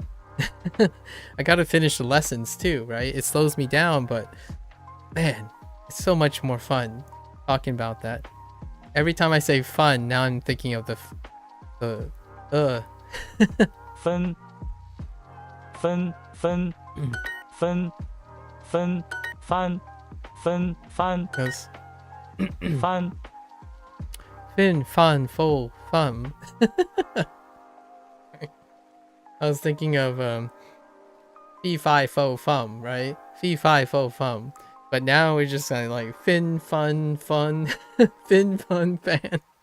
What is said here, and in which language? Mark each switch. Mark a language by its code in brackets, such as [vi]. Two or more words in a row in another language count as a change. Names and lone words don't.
[en] I gotta finish the lessons too, right? It slows me down, but man, it's so much more fun talking about that. Every time I say fun, now I'm thinking of the fun. 分分翻分翻 Yes. 翻 Fin, fun, full, fun. I was thinking of fee fi fo fum, right? Fee fi fo fum. But now we're just kind of like fin, fun, fun, fin, fun, fan.